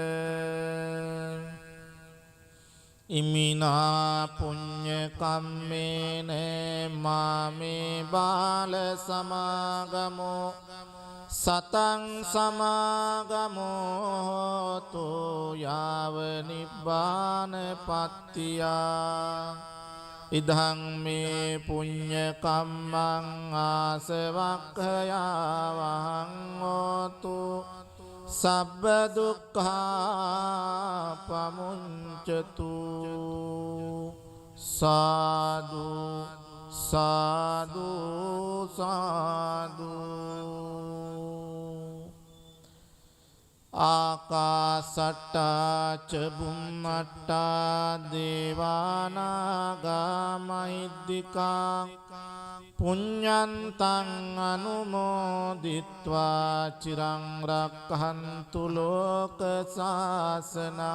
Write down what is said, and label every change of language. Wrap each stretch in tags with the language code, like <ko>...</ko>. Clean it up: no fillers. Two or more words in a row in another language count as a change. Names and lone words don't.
<pi>ඉමිනා පුඤ්ඤ කම්මේන මාමේ බාල සමාගමෝ සතං සමාගමෝ තු යාව නිබ්බාන පත්තියා ඉදං මේ පුඤ්ඤ කම්මං ආසවක්ඛයාවහං හෝතු සබ්බ දුක්ඛා පමුඤ්චතු සාදු සාදු සාදු ආකාසට්ටා ච බුම්මට්ටා දේවානාගා මහිද්దికා පුඤ්ඤන්තං අනුමෝදිත්වා චිරං රක්ඛන්තු ලෝක සාසනං</pi>